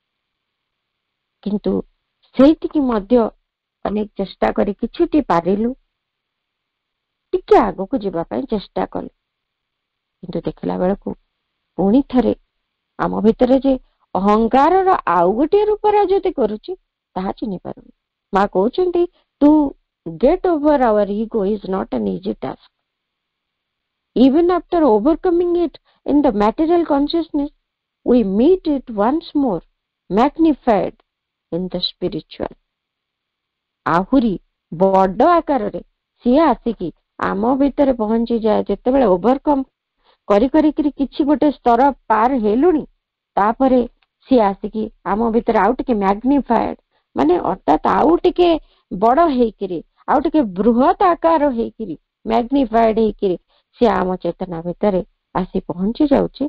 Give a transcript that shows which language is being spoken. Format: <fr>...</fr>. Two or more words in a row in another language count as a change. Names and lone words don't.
<or>କିନ୍ତୁ ସେଇଠିକି ମଧ୍ୟ ଅନେକ ଚେଷ୍ଟା କରି କିଛିଟି ପାରିଲୁ, ଟିକେ ଆଗକୁ ଯିବା ପାଇଁ ଚେଷ୍ଟା କଲୁ, କିନ୍ତୁ ଦେଖିଲା ବେଳକୁ ପୁଣି ଥରେ ଆମ ଭିତରେ ଯେ ଅହଙ୍କାରର ଆଉ ଗୋଟିଏ ରୂପ ରାଜୁତି କରୁଛି ତାହା ଚିହ୍ନି ପାରୁନି। ମା କହୁଛନ୍ତି</or> <en>ଟୁ get over our ego is not an easy task. Even after overcoming it in the material consciousness, we meet it once more magnified in the spiritual.</en> <or>ଆହୁରି ବଡ ଆକାରରେ ସିଏ ଆସିକି ଆମ ଭିତରେ ପହଞ୍ଚି ଯାଏ। ଯେତେବେଳେ ଓଭରକମ୍ କରି କରିକିରି କିଛି ଗୋଟେ ସ୍ତର ପାର ହେଲୁଣି, ତାପରେ ସିଏ ଆସିକି ଆମ ଭିତରେ ଆଉ ଟିକେ ମ୍ୟାଗ୍ନିଫାଏଡ, ମାନେ ଅର୍ଥାତ ଆଉ ଟିକେ ବଡ ହେଇକିରି, ଆଉ ଟିକେ ବୃହତ ଆକାର ହେଇକିରି, ମ୍ୟାଗ୍ନିଫାଏଡ ହେଇକିରି ସିଏ ଆମ ଚେତନା ଭିତରେ ଆସି ପହଞ୍ଚି ଯାଉଛି।</or>